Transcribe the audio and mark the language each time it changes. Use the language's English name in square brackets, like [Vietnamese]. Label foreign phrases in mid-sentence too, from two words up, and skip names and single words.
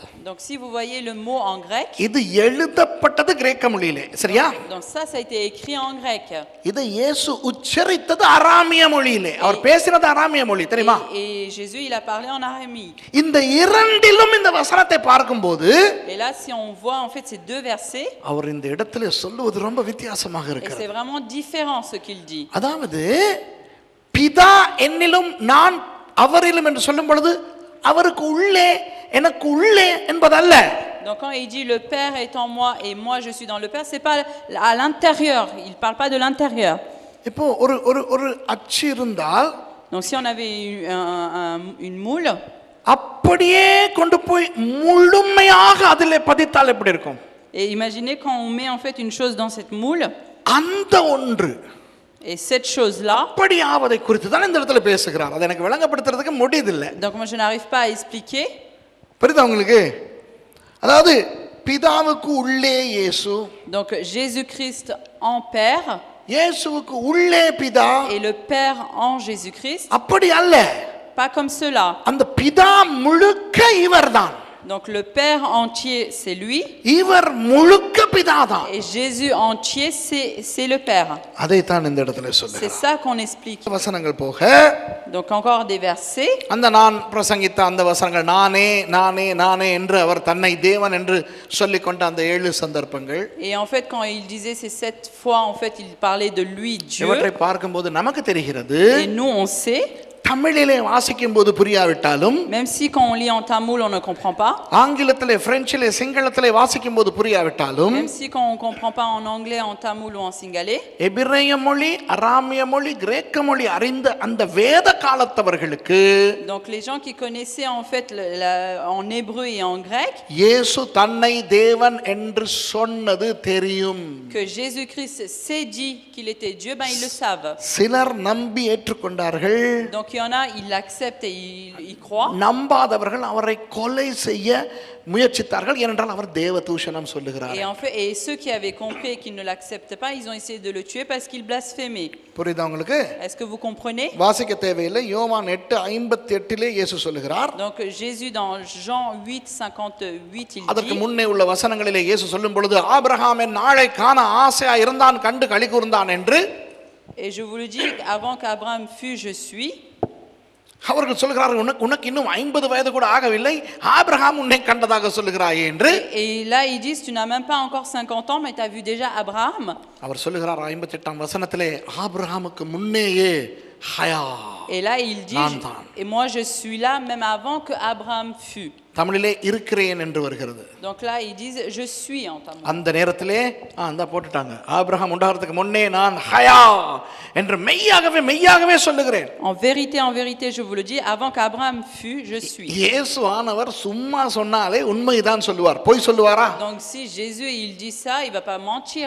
[French] Donc si vous voyez le mot en grec, [Tamil] இது எழுதப்பட்டது கிரேக்க மொழியிலே, சரியா? [French] donc ça a été écrit en grec. [Tamil] இது இயேசு உச்சரித்தது அராமிய மொழியிலே. அவர் பேசினது அராமிய மொழி, தெரியுமா? [French] Et Jésus il a parlé en araméique. [Tamil] இந்த இரண்டிலும் இந்த வசனத்தை பார்க்கும்போது [French] Et là si on voit en fait ces deux versets, [Tamil] அவர் இந்த இடத்துல சொல்லுவது ரொம்ப வித்தியாசமாக [French] et [Tamil] இருக்கிறது. [French] c'est vraiment différent ce qu'il dit. [Tamil] அதாவது பிதா என்னிலும் நான் அவரிலும் என்று சொல்லும் பொழுது அவருக்கு உள்ளே எனக்கு உள்ளே என்பதல்ல. [French] Donc quand il dit le Père est en moi et moi je suis dans le Père, c'est pas à l'intérieur, il parle pas de l'intérieur. [Tamil] இப்போ ஒரு ஒரு ஒரு அச்சு இருந்தால் [French] Donc si on avait une moule, [Tamil] அப்படியே கொண்டு போய் முழுமையாக அதிலே பதித்தால் எப்படி இருக்கும்? [French] et imaginez quand on met en fait une chose dans cette moule, [Tamil] அந்த ஒன்று [French] et cette chose-là, [Tamil] அப்படி ஆவதை குறித்து தான் இந்த இடத்துல பேசுகிறார். அதை எனக்கு விளங்கப்படுத்துறதுக்கு முடியதில்லை. [French] donc moi je n'arrive pas à expliquer. [Tamil] புரியுதா உங்களுக்கு? அதாவது பிதாவுக்கு உள்ளே இயேசு, [French] Donc Jésus-Christ en Père [Tamil] இயேசுவுக்கு உள்ளே பிதா, [French] et le Père en Jésus-Christ, [Tamil] அப்படி அல்ல. [French] pas comme cela. [Tamil] அந்த பிதா முழுக்க இவர்தான். [French] Donc le Père entier c'est lui [Tamil] இவர் முழுக்க பிதாதான். [French] et Jésus entier c'est le Père. [Tamil] அதை தான் இந்த இடத்துல [French] C'est [Tamil] சொல்லுகிறார். [French] ça qu'on explique. [Tamil] வசனங்கள் போக [French] Donc encore des versets. [Tamil] அந்த நான் பிரசங்கித்த அந்த வசனங்கள் நானே நானே நானே என்று அவர் தன்னை தேவன் என்று சொல்லிக்கொண்ட அந்த 7 சந்தர்ப்பங்கள், [French] Et en fait quand il disait ces 7 fois en fait il parlait de lui Dieu. [Tamil] இவற்றை பார்க்கும்போது நமக்கு தெரிகிறது, [French] Et nous on sait, [Tamil] தமிழிலே வாசிக்கும் போது புரியாவிட்டாலும், [French] même si quand on lit en tamoul on ne comprend pas, [Tamil] ஆங்கிலத்திலே பிரெஞ்சிலே சிங்களத்திலே வாசிக்கும் போது புரியாவிட்டாலும், [French] même si quand on comprend pas en anglais, en tamoul ou en singalais, [Tamil] எபிரேய மொழி, அராமிய மொழி, கிரேக்க மொழி அறிந்த அந்த வேத காலத்தவர்களுக்கு [French] donc les gens qui connaissaient en fait en hébreu et en grec, [Tamil] இயேசு தன்னை தேவன் என்று சொன்னது தெரியும். [French] que Jésus-Christ s'est dit qu'il était Dieu, ben ils le savent. [Tamil] சிலர் நம்பி ஏற்றுக்கொண்டார்கள், [French] Donc il y en a, ils l'acceptent et ils croient. [Tamil] நம்பாதவர்கள் அவரை கொலை செய்ய முயற்சித்தார்கள், ஏனென்றால் அவர் தேவதூஷணம் சொல்லுகிறார். [French] Et en fait, et ceux qui avaient compris et qui ne l'acceptent pas, ils ont essayé de le tuer parce qu'il blasphémait. [Tamil] புரியுதா உங்களுக்கு? [French] Est-ce que vous comprenez? [Tamil] வாசிக்க தேவையில்லை. யோவான் 8:58 இயேசு சொல்லுகிறார். [French] Donc Jésus dans Jean 8:58 il [Tamil] அதற்கு [French] dit, [Tamil] முன்னே உள்ள வசனங்களிலே இயேசு சொல்லும் பொழுது ஆபிரகாம் என் நாளை காண ஆசையா இருந்தான், கண்டு களி கூர்ந்தான் என்று, [French] et je vous le dis, avant qu'Abraham fût, je suis. [Tamil] அவர்கள் சொல்கிறார்கள், உனக்கு இன்னும் 50 வயது கூட ஆகவில்லை, ஆபிரகாம் உன்னை கண்டதாக சொல்லுகிறாயே என்று. [French] Et là ils disent, tu n'as même pas encore 50 ans mais tu as vu déjà Abraham. [Tamil] அவர் சொல்லுகிறார் 58ஆம் வசனத்திலே, ஆபிரகாமுக்கு முன்னேயே ஹயா. [French] Et là il dit, et moi je suis là même avant que Abraham fût. [Tamil] தமிழிலே இருக்கிறேன் என்று வருகிறது. [French] Donc là ils disent je suis en tamoul. [Tamil] அந்த நேரத்திலே அந்த போட்டுட்டாங்க, ஆபிரகாம் உண்டாகிறதுக்கு முன்னே நான் ஹயா என்று மெய்யாகவே மெய்யாகவே சொல்லுகிறேன். [French] En vérité je vous le dis, avant qu'Abraham fût, je suis. [Tamil] இயேசு ஆனவர் சும்மா சொன்னாலே உண்மைதான் சொல்லுவார், பொய் சொல்லுவாரா? [French] Donc si Jésus il dit ça, il va pas mentir.